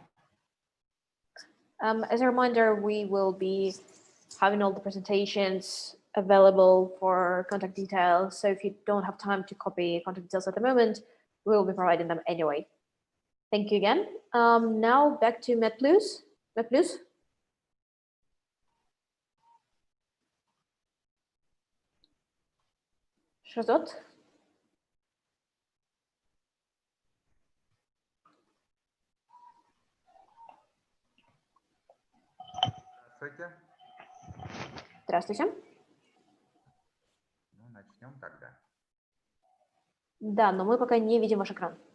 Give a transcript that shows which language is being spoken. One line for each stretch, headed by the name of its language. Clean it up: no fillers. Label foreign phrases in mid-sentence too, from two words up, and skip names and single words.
English: As a reminder, we will be having all the presentations available for contact details. So if you don't have time to copy contact details at the moment, we will be providing them anyway. Thank you again. Now back to MedPlus. MedPlus. Shazot.
Russian: Здравствуйте. Здравствуйте. Ну, начнем тогда. Да, но мы пока не видим ваш экран.